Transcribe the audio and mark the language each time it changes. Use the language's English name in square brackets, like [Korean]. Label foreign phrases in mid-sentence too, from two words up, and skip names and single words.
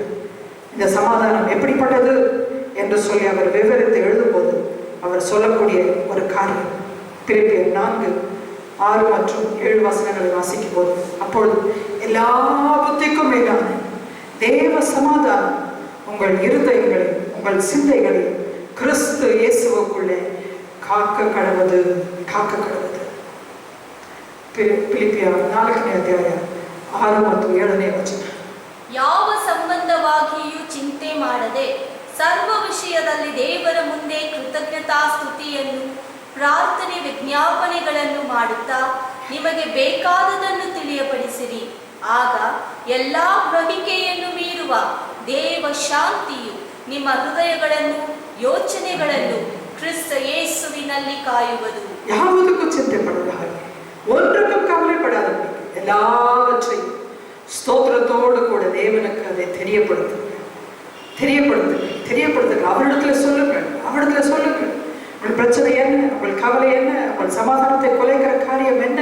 [Tamil] இந்த சமாதானம் எப்படிப்பட்டது என்று சொல்லி அவர் விவரித்து எழுதும்போது அவர் சொல்லக்கூடிய ஒரு காரியம் பிலிப்பியர் 4:6 மற்றும் 7 வசனங்களை வாசிக்கும் போது, அப்பொழுது எல்லா புத்திக்கும் மேலான தேவ சமாதானம் உங்கள் இருதயங்களையும் உங்கள் சிந்தைகளையும் கிறிஸ்து இயேசுவுக்குள்ளே காக்க கடவுது. [Kannada] பிலிப்பியர் 4ನೇ ಅಧ್ಯಾಯ 6 ಮತ್ತು 7ನೇ ವಚನ. ಯಾವ ಸಂಬಂಧವಾಗಿಯೂ ಚಿಂತೆ ಮಾಡದೆ ಸರ್ವ ವಿಷಯದಲ್ಲಿ ದೇವರ ಮುಂದೆ ಕೃತಜ್ಞತಾ ಸ್ತುತಿಯನ್ನು ಪ್ರಾರ್ಥನೆ ವಿಜ್ಞಾಪನೆಗಳನ್ನು ಮಾಡುತ್ತಾ ನಿಮಗೆ ಬೇಕಾದದನ್ನು ತಿಳಿಯಪಡಿಸಿರಿ. ಆಗ ಎಲ್ಲ ಗ್ರಹಿಕೆಯನ್ನು ಮೀರುವ ದೇವ ಶಾಂತಿಯು ನಿಮ್ಮ ಹೃದಯಗಳನ್ನು ಯೋಚನೆಗಳನ್ನು ಕ್ರಿಸ್ತ ಯೇಸುವಿನಲ್ಲಿ ಕಾಯುವುದು. ಯಾವುದಕ್ಕೂ ಚಿಂತೆ ಪಡದ ಹಾಗೆ, [Tamil] ஒன்றுக்கும் கவலைப்படாதபடி எல்லாவற்றையும் ஸ்தோத்திரத்தோடு கூட தேவனுக்கு அதை தெரியப்படுத்துங்க. அவரிடத்துல சொல்லுங்கள். உங்கள் பிரச்சனை என்ன, உங்கள் கவலை என்ன, உங்கள் சமாதானத்தை குலைக்கிற காரியம் என்ன?